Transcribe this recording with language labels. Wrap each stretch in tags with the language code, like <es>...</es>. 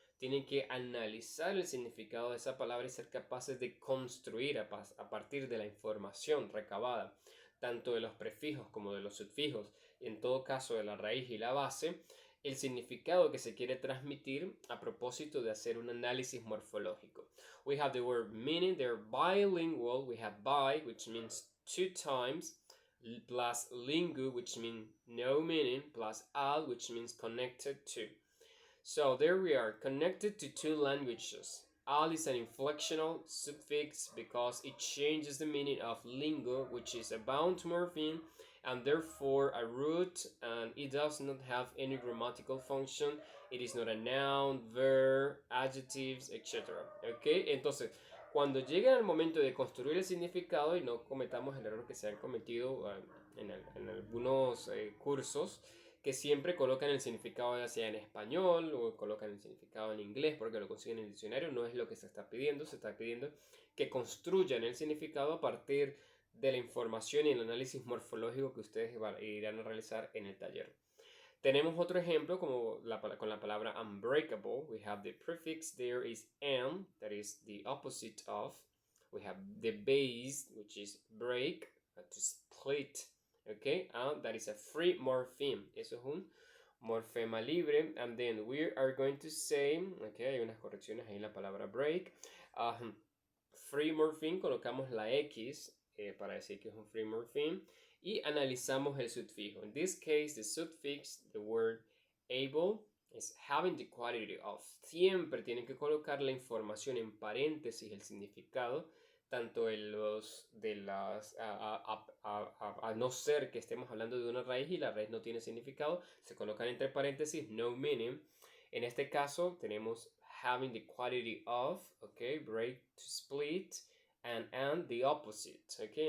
<es>Tienen que analizar el significado de esa palabra y ser capaces de construir a partir de la información recabada, tanto de los prefijos como de los sufijos, y en todo caso de la raíz y la base, el significado que se quiere transmitir a propósito de hacer un análisis morfológico.</es> <en>We have the word meaning, they're bilingual. We have bi, which means two times, plus lingu, which means no meaning, plus al, which means connected to. So there we are, connected to two languages. Al is an inflectional suffix because it changes the meaning of lingo, which is a bound morpheme and therefore a root, and it does not have any grammatical function. It is not a noun, verb, adjectives, etc. ¿Ok?</en> <es>Entonces, cuando llega el momento de construir el significado y no cometamos el error que se han cometido en algunos cursos, que siempre colocan el significado ya sea en español o colocan el significado en inglés porque lo consiguen en el diccionario. No es lo que se está pidiendo que construyan el significado a partir de la información y el análisis morfológico que ustedes irán a realizar en el taller. Tenemos otro ejemplo como con la palabra unbreakable.</es> <en>We have the prefix there is "an", that is the opposite of. We have the base, which is break, to split. Okay, and that is a free morpheme.</en> <es>Eso es un morfema libre.</es> <en>And then we are going to say, okay,</en> <es>hay unas correcciones ahí en la palabra break. Free morpheme, colocamos la X para decir que es un free morpheme. Y analizamos el sufijo.</es> <en>In this case, the suffix, the word able, is having the quality of.</en> <es>Siempre tienen que colocar la información en paréntesis, el significado, tanto en los de las a no ser que estemos hablando de una raíz y la raíz no tiene significado, se colocan entre paréntesis no meaning. En este caso tenemos</es> <en>having the quality of, okay, break to split, and the opposite, okay.</en>